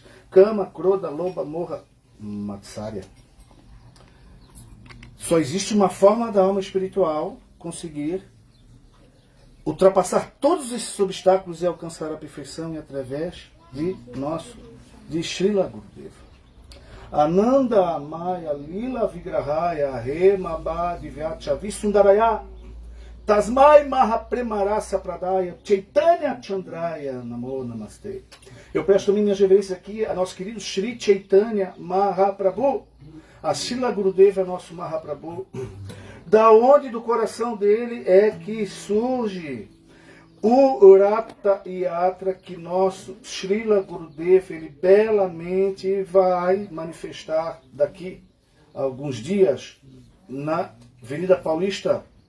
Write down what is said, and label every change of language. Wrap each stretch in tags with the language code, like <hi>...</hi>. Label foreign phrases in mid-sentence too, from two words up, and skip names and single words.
<sa>Kama, Krodha, Lobha, Moha, Matsarya.</sa> <pt>Só existe uma forma da alma espiritual conseguir ultrapassar todos esses obstáculos e alcançar a perfeição e através de Srila Gurudeva.</pt> <sa>Ananda Maya Lila Vigrahaya Hema Divyacha Visundaraya Tasmai Mahapremarasa Pradaya Chaitanya Chandraya Namo Namaste.</sa> <pt>Eu presto minhas reverências aqui a nosso querido Shri Chaitanya Mahaprabhu. A Srila Gurudeva é nosso Mahaprabhu. Da onde do coração dele é que surge o Rapta Yatra que nosso Srila Gurudeva ele belamente vai manifestar daqui a alguns dias na Avenida Paulista.</pt>